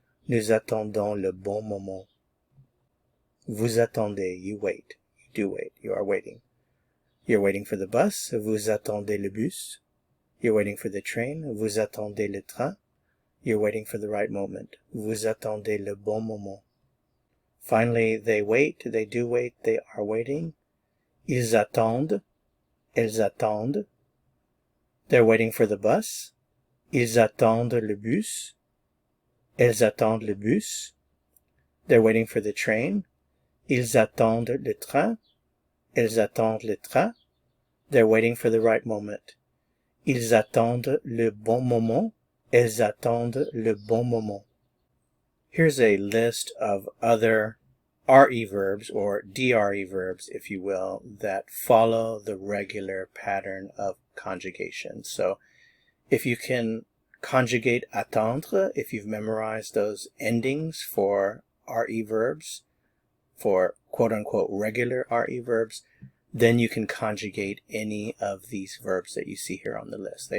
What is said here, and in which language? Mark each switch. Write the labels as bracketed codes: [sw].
[fr] Nous attendons le bon moment. Vous attendez, [en] you wait. You do wait, you are waiting. You're waiting for the bus. [fr] Vous attendez le bus. [en] You're waiting for the train. [fr] Vous attendez le train. [en] You're waiting for the right moment. [fr] Vous attendez le bon moment. [en] Finally, they wait, they do wait, they are waiting. [fr] Ils attendent, elles attendent. [en] They're waiting for the bus. [fr] Ils attendent le bus. Elles attendent le bus. [en] They're waiting for the train. [fr] Ils attendent le train. Elles attendent le train. [en] They're waiting for the right moment. [fr] Ils attendent le bon moment. Elles attendent le bon moment. [en] Here's a list of other RE verbs, or DRE verbs, if you will, that follow the regular pattern of conjugation. So if you can conjugate attendre, if you've memorized those endings for RE verbs, for quote-unquote regular RE verbs, then you can conjugate any of these verbs that you see here on the list.